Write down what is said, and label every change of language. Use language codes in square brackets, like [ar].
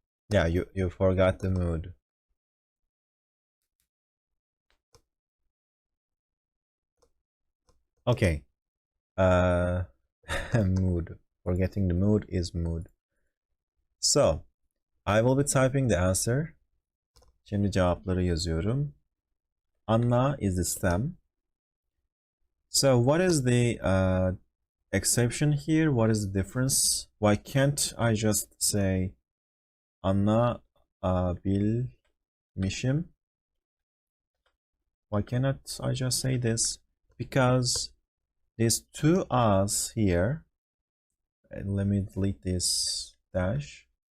[en] Yeah, you forgot the mood. Okay. Mood. Forgetting the mood is mood. So, I will be typing the answer. [tr] Şimdi cevapları yazıyorum. [en] Anna is the stem. So, what is the exception here? What is the difference? Why can't I just say Anna bilmişim? Why cannot I just say this? Because these two A's here, and let me delete this dash.